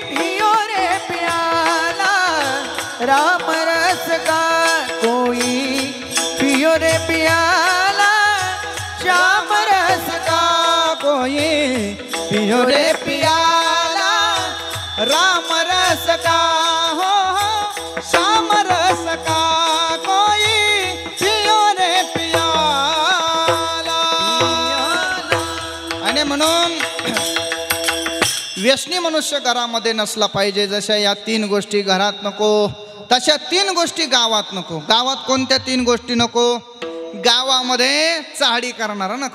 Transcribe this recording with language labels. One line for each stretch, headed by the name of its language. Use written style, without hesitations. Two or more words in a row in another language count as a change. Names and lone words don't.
Hindi: पियो रे प्याला राम रस का, कोई पियो रे प्याला श्याम रस का, कोई पियो रे पियाला राम रस का, हो श्याम रस का, कोई पियो रे पियाला.
Marathi: आणि म्हणून व्यसनी मनुष्य घरामध्ये नसला पाहिजे. जशा या 3 गोष्टी घरात नको, तशा 3 गोष्टी गावात नको. गावात कोणत्या 3 गोष्टी नको? गावामध्ये चाहडी करणारा नको.